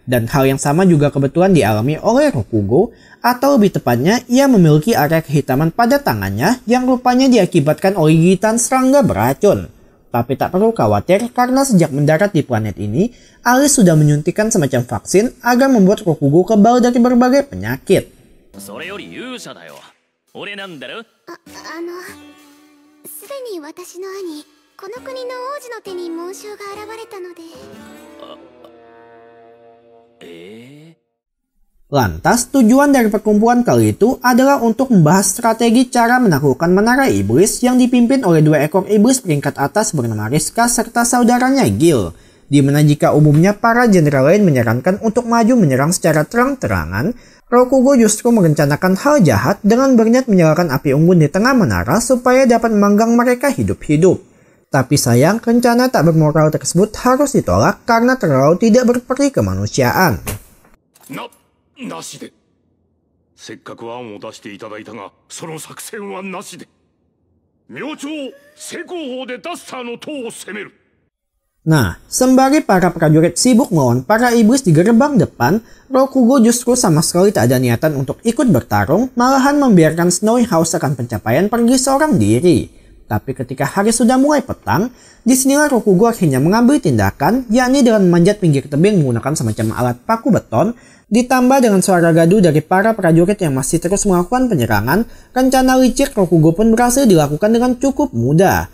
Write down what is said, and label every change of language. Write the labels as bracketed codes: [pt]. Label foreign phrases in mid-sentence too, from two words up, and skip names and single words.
[id] Dan hal yang sama juga kebetulan dialami oleh Rokugo, atau lebih tepatnya ia memiliki area kehitaman pada tangannya yang rupanya diakibatkan oleh gigitan serangga beracun. Tapi tak perlu khawatir karena sejak mendarat di planet ini, Alice sudah menyuntikkan semacam vaksin agar membuat Rokugo kebal dari berbagai penyakit. [ja] すでに私の兄、この国の王子の手に紋章が現れたので。 [id] Lantas, tujuan dari perkumpulan kali itu adalah untuk membahas strategi cara menaklukkan menara iblis yang dipimpin oleh 2 ekor iblis peringkat atas bernama Rizka serta saudaranya Gil. Di mana jika umumnya para jenderal lain menyarankan untuk maju menyerang secara terang-terangan, Rokugo justru merencanakan hal jahat dengan berniat menyalakan api unggun di tengah menara supaya dapat memanggang mereka hidup-hidup. Tapi sayang, rencana tak bermoral tersebut harus ditolak karena terlalu tidak berperi kemanusiaan. [ja] なしで。せっかく案を出していただいたが、その作戦はなしで。明朝、正攻法でダスターの塔を攻める。 [id] Nah, sembari para prajurit sibuk melawan para iblis di gerbang depan, Rokugo justru sama sekali tak ada niatan untuk ikut bertarung, malahan membiarkan Snowy House akan pencapaian pergi seorang diri. Tapi ketika hari sudah mulai petang, disinilah Rokugo akhirnya mengambil tindakan, yakni dengan memanjat pinggir tebing menggunakan semacam alat paku beton, ditambah dengan suara gaduh dari para prajurit yang masih terus melakukan penyerangan, rencana licik Rokugo pun berhasil dilakukan dengan cukup mudah.